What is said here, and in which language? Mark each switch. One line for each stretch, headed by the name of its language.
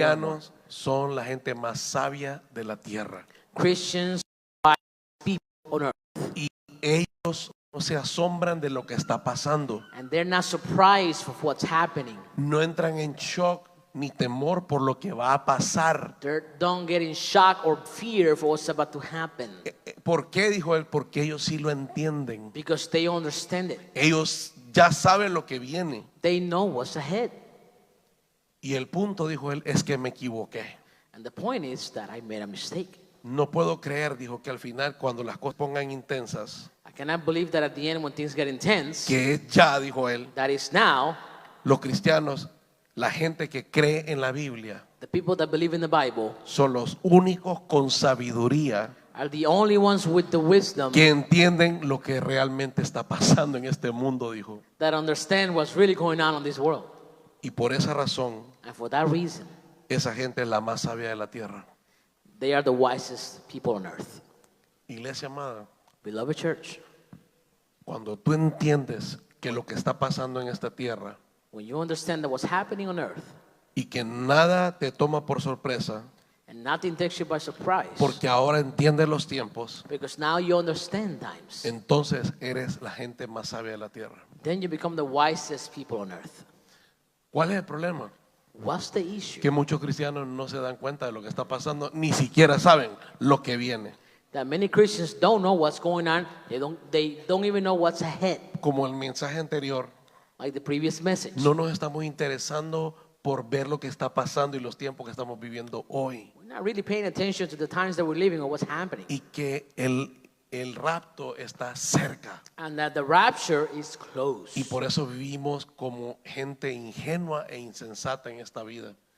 Spanish: cristianos son la gente más sabia de la tierra
English: Christians are wise people on earth.
Spanish: y ellos no se asombran de lo que está pasando.
English: And they're not surprised for what's happening.
Spanish: No entran en shock ni temor por lo que va a pasar.
English: They don't get in shock or fear for what's about to happen
Spanish: ¿Por qué? Dijo él, porque ellos sí lo entienden.
English: because they understand it.
Spanish: Ellos ya saben lo que viene.
English: They know what's ahead.
Spanish: Y el punto, dijo él, es que me equivoqué.
English: And the point is that I made a mistake.
Spanish: No puedo creer, dijo, que al final cuando las cosas pongan intensas,
English: I cannot believe that at the end when things get intense,
Spanish: que es ya, dijo él,
English: that is now,
Spanish: los cristianos, la gente que cree en la Biblia,
English: the people that believe in the Bible
Spanish: son los únicos con sabiduría
English: are the only ones with the wisdom
Spanish: que entienden lo que realmente está pasando en este mundo, dijo.
English: that understand what's really going on in this world.
Spanish: Y por esa razón,
English: And for that reason,
Spanish: esa gente es la más sabia de la tierra.
English: they are the wisest people on earth.
Spanish: Iglesia amada,
English: Beloved church,
Spanish: cuando tú entiendes que lo que está pasando en esta tierra
English: when you understand that what's happening on earth
Spanish: y que nada te toma por sorpresa,
English: and nothing takes you by surprise,
Spanish: porque ahora entiendes los tiempos,
English: because now you understand times,
Spanish: entonces eres la gente más sabia de la tierra.
English: then you become the wisest people on earth.
Spanish: ¿Cuál es el problema?
English: What's the issue?
Spanish: Que muchos cristianos no se dan cuenta de lo que está pasando, ni siquiera saben lo que viene.
English: That many Christians don't know what's going on. They don't even know what's ahead.
Spanish: Como el mensaje anterior,
English: Like the previous message.
Spanish: no nos estamos interesando por ver lo que está pasando y los tiempos que estamos viviendo hoy.
English: We're not really paying attention to the times that we're living or what's happening.
Spanish: Y que el rapto está cerca.
English: And that the rapture is close.
Spanish: Y por eso vivimos como gente ingenua e insensata en esta vida.